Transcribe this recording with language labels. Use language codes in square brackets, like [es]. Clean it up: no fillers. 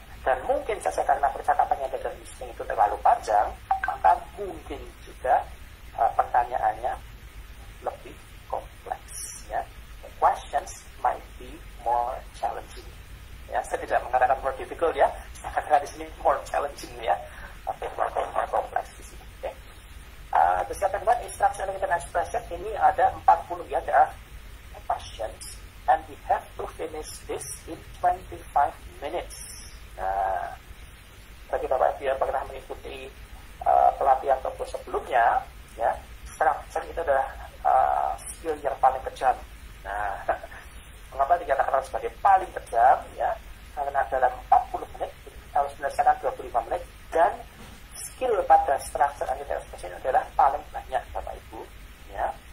[id] Dan mungkin saja karena percakapannya ada dalam listening itu terlalu panjang, maka mungkin juga pertanyaannya lebih kompleks, ya. [en] The questions might be more challenging. [id] Ya, saya tidak mengatakan [en] more difficult, [id] ya. Saya katakan di sini [en] more challenging, [id] ya. [en] Oke, more [id] kompleks di sini. [en] Okay. The second one, instruction and expression, [id] ini ada 40, ya. [en] There are questions, and we have to finish this in 25 minutes. [id] Nah, bagi Bapak Ibu yang pernah mengikuti pelatihan TOEFL sebelumnya, ya, structure itu adalah skill yang paling kejam. Nah, mengapa dikatakan sebagai paling kejam, ya? Karena dalam 40 menit kita harus menyelesaikan 25 menit, dan skill pada structure and expression adalah paling banyak, Bapak Ibu, ya.